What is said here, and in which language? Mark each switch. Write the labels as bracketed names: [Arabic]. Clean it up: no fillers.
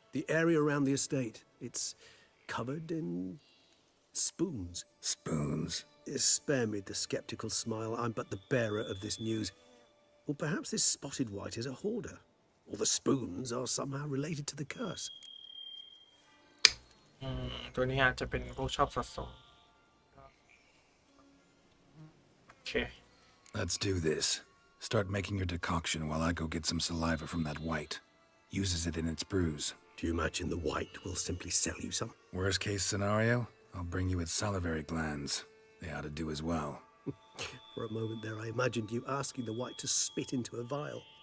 [English] The area around the estate, it's covered in spoons. Spoons? Spare me the skeptical smile. I'm but the bearer of this news. Or perhaps this spotted white is a hoarder. Or the spoons are somehow related to the curse. [Thai] ตัวนี้อาจจะเป็นพวกชอบสะสมโอเค [English] Let's do this. Start making your decoction while I go get some saliva from that white. Uses it in its brews. Do you imagine the white will simply sell you some? Worst case scenario, I'll bring you its salivary glands. They ought to do as well. For a moment there, I imagined you asking the white to spit into a vial.